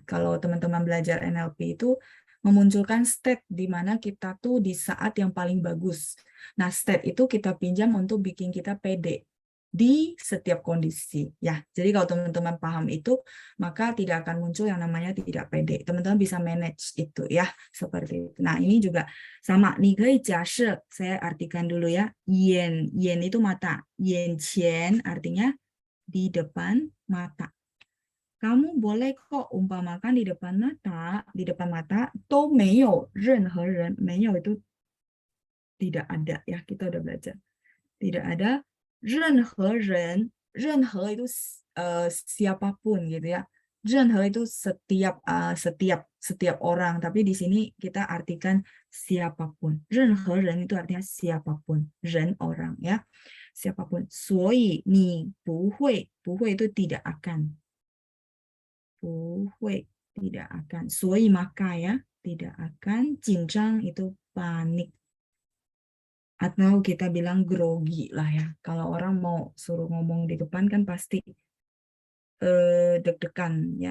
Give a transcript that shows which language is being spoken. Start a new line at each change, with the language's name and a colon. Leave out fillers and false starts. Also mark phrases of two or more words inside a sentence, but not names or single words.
Indonesian: Kalau teman-teman belajar NLP itu memunculkan state di mana kita tuh di saat yang paling bagus. Nah, state itu kita pinjam untuk bikin kita pede di setiap kondisi ya. Jadi kalau teman-teman paham itu, maka tidak akan muncul yang namanya tidak pede. Teman-teman bisa manage itu ya, seperti itu. Nah, ini juga sama.
Chinese: 你可以假设,
Indonesian: saya artikan dulu ya. 眼 itu mata. 眼前 artinya di depan mata. Kamu boleh kok umpamakan di depan mata,
Chinese: 都没有任何人,
Indonesian: 没有 itu tidak ada ya, kita udah belajar. Tidak ada
Chinese: 任何人
Indonesian: itu siapapun gitu ya. 任何 itu setiap orang, tapi di sini kita artikan siapapun.
Chinese: 任何人
Indonesian: itu artinya siapapun, 人 orang ya. Siapapun.
Chinese: 所以你不会
Indonesian: itu tidak akan. 不会 tidak akan. 所以 maka ya, tidak akan. 紧张 itu panik. Atau kita bilang grogi lah ya. Kalau orang mau suruh ngomong di depan kan pasti deg-degan ya.